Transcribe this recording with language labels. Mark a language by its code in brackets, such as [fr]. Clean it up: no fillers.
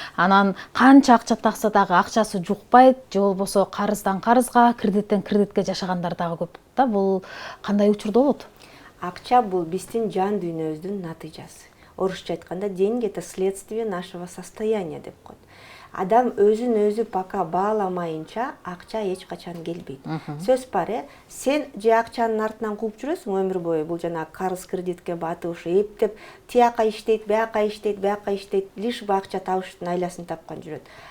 [ky] Анан канча акча такса дагы акчасы жукпайт, же болбосо карыздан карызга, кредиттен кредитке жашагандар дагы көп да. Бул кандай учурда болот? Акча бул биздин жан дүйнөбүздүн натыйжасы. Орусча айтканда [ru] деньги это следствие нашего состояния [ky] деп коет. Адам өзүн өзү пока бааламайынча акча эч качан келбейт. Сөз бар, сен же акчанын артынан кууп жүрөсүң өмүр бою, бул жана карыз кредитке батып ушу эптеп тияка иштейт, бияка иштейт, бияка иштейт, [ru] лишь бы [ky] акча табыштын айласын тапкан жүрөт.